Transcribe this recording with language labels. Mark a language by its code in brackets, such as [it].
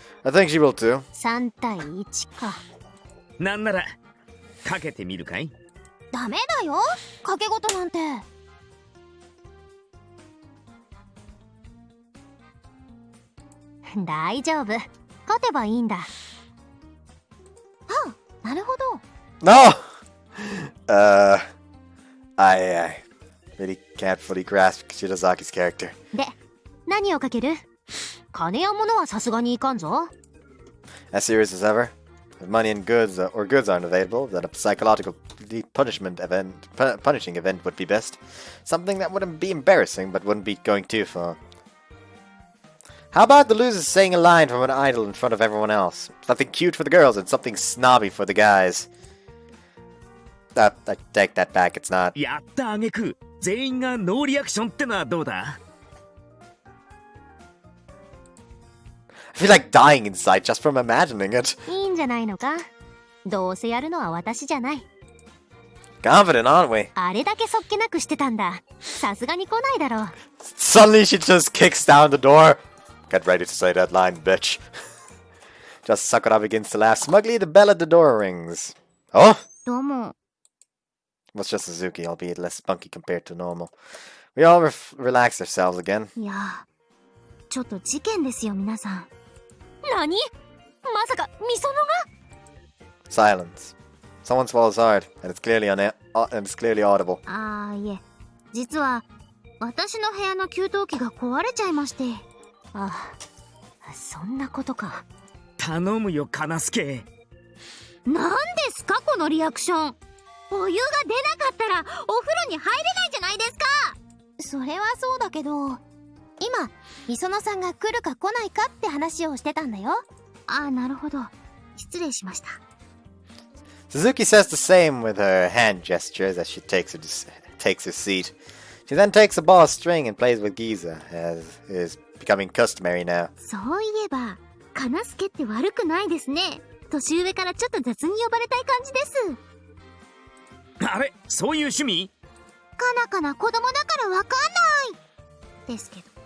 [en] I think she will too. [ja] 3対1か。なんならかけてみるかい？ダメだよ、賭け事なんて。大丈夫、勝てばいいんだ。はあ、なるほど。 [en] No! I really can't fully grasp Shirozaki's character. [ja] で、何をかける？金や物はさすがにいかんぞ。 [en] As serious as ever. If money and goods or goods aren't available, then a psychological punishing event would be best. Something that wouldn't be embarrassing, but wouldn't be going too far. How about the losers saying a line from an idol in front of everyone else? Something cute for the girls and something snobby for the guys. I take that back, it's not. [ja] やったあげく全員がノーリアクションってのはどうだ？ [en] I feel like dying inside just from imagining it. [ja] いいんじゃないのか。どうせやるのは私じゃない。 [en] Confident, aren't we? [ja] あれだけそっけなくしてたんだ。さすがに来ないだろう。 [en] Suddenly she just kicks down the door. Get ready to say that line, bitch. Just Sakura begins to laugh smugly. The bell at the door rings. Oh? [ja] どうも。 [en] Well, it's just Suzuki, albeit less spunky compared to normal. We all relax ourselves again. [ja] いや、ちょっと事件ですよ皆さん。何？まさかミソノが？ [en] Silence. Someone swallows hard, and it's clearly audible. [ja] ああ、いえ、実は私の部屋の給湯器が壊れちゃいまして。ああ、そんなことか。頼むよカナスケ。なんですかこのリアクション。お湯が出なかったらお風呂に入れないじゃないですか。それはそうだけど、今みそのさんが来るか来ないかって話をしてたんだよ。ああ、なるほど、失礼しました。 [en] Suzuki says the same with her hand gestures as she takes her seat. She then takes a ball of string and plays with Giza, as is becoming customary now. [ja] そういえばカナスケって悪くないですね。年上からちょっと雑に呼ばれたい感じです。あれ、そういう趣味？かなかな子供だからわかんないですけど。